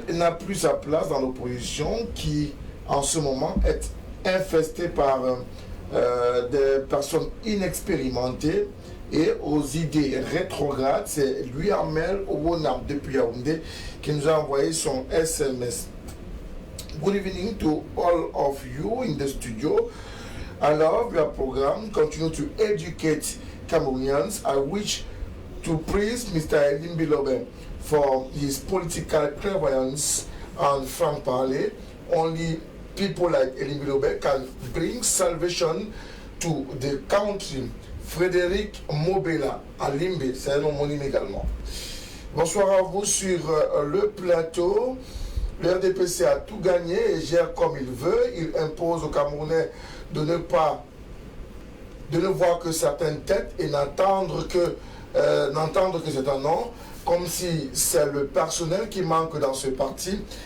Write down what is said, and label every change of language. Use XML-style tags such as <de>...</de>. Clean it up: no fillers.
<fr>Il n'a plus sa place dans l'opposition qui, en ce moment, est infestée par des personnes inexpérimentées et aux idées rétrogrades. C'est lui, Armel Owonam, depuis Yaoundé, qui nous a envoyé son SMS.</fr> <en>Good evening to all of you in the studio. I love your program. Continue to educate Cameroonians. I wish to praise Mr. Elimbilobet for his political clairvoyance and frank parler. Only people like Elimbilobet can bring salvation to the country.</en> <fr>Frédéric Mobela à Limbe, c'est un homonyme également. Bonsoir à vous sur le plateau. Le RDPC a tout gagné et gère comme il veut. Il impose aux Camerounais de ne voir que certaines têtes et n'entendre que c'est un nom, comme si c'est le personnel qui manque dans ce parti.</fr>